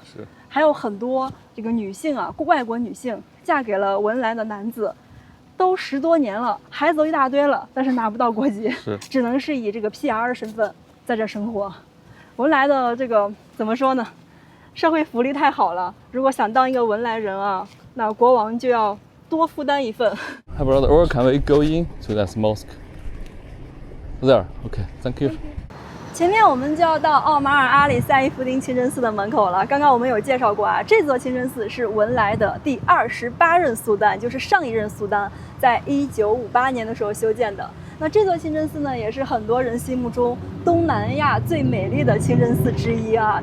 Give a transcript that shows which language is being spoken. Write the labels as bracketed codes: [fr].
[zh] 是，還有很多這個女性啊，外國女性嫁給了文萊的男子，都10多年了，孩子都一大堆了，但是拿不到國籍，只能是以這個 PR 的身份在這生活。文萊的這個怎麼說呢？社會福利太好了，如果想當一個文萊人啊，那國王就要多負擔一份。 [en] Hi brother, or can we go in to that mosque? There, okay, thank you. [zh] 前面我們就要到奧馬爾阿里賽義夫丁清真寺的門口了。剛剛我們有介紹過啊，這座清真寺是文萊的第28任蘇丹，就是上一任蘇丹在1958年的時候修建的。那這座清真寺呢，也是很多人心目中東南亞最美麗的清真寺之一啊。